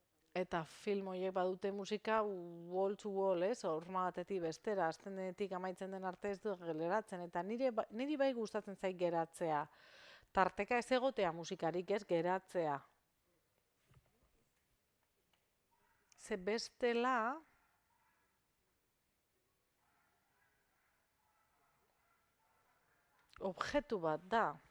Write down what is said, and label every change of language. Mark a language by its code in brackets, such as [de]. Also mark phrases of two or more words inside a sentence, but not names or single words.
[eu] Eta film horiek badute musika [en] wall to wall, [eu] ez? Horma batetik bestera, azten denetik amaitzen den arte ez du geratzen. Eta niri bai gustatzen zait geratzea. Tarteka ez egotea musikarik, ez geratzea. Ze bestela, objektu bat da.